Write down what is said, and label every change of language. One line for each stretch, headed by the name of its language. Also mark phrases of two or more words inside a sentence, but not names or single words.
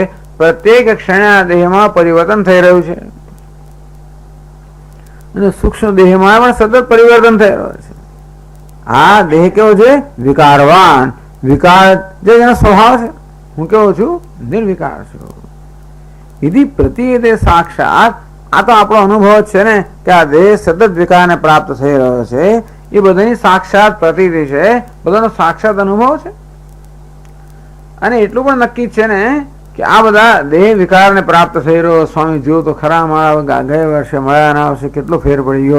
Gujarati: પ્રત્યેક ક્ષણે દેહમાં પરિવર્તન થઈ રહ્યું છે અને સૂક્ષ્મ દેહમાં પણ સતત પરિવર્તન થઈ રહ્યું છે. આ દેહ કેવો છે? વિકારવાન. વિકાર જે એનો સ્વભાવ છે. હું કેવો છું? નિર્વિકાર છું.
Sanskrit: यदि प्रतीयते साक्षात,
Gujarati: આ તો આપણો અનુભવ છે ને કે આ દેહ સતત વિકારને પ્રાપ્ત થઈ રહ્યો છે. એ બધાની સાક્ષાત પ્રતીતિ છે, બધાનો સાક્ષાત અનુભવ છે. અને એટલું પણ નક્કી છે ને કે આ બધા દેહ વિકારને પ્રાપ્ત થઈ રહ્યો. સ્વામી જુઓ તો ખરા, મારા ગયા વર્ષે મળ્યા ના વર્ષે કેટલો ફેર પડી ગયો.